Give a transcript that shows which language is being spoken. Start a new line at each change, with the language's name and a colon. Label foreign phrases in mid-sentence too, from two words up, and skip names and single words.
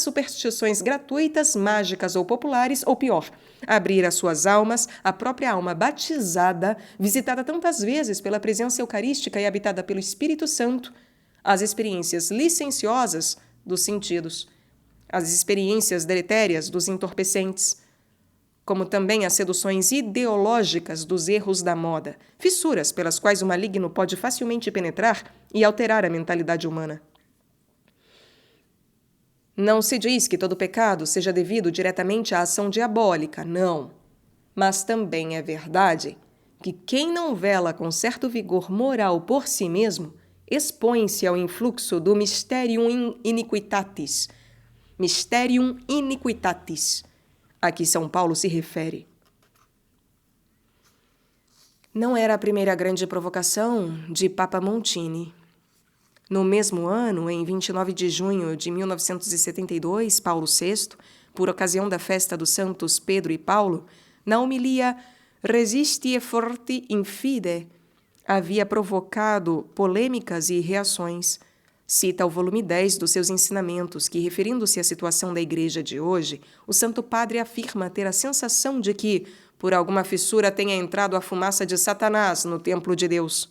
Portuguese: superstições gratuitas, mágicas ou populares, ou pior, abrir as suas almas, a própria alma batizada, visitada tantas vezes pela presença eucarística e habitada pelo Espírito Santo, às experiências licenciosas dos sentidos, às experiências deletérias dos entorpecentes, como também as seduções ideológicas dos erros da moda, fissuras pelas quais o maligno pode facilmente penetrar e alterar a mentalidade humana. Não se diz que todo pecado seja devido diretamente à ação diabólica, não. Mas também é verdade que quem não vela com certo vigor moral por si mesmo expõe-se ao influxo do
Latin: mysterium iniquitatis. Mysterium iniquitatis,
Portuguese: a que São Paulo se refere. Não era a primeira grande provocação de Papa Montini. No mesmo ano, em 29 de junho de 1972, Paulo VI, por ocasião da festa dos santos Pedro e Paulo, na homilia Resistie forti in fide, havia provocado polêmicas e reações. Cita o volume 10 dos seus ensinamentos, que, referindo-se à situação da Igreja de hoje, o Santo Padre afirma ter a sensação de que, por alguma fissura, tenha entrado a fumaça de Satanás no templo de Deus.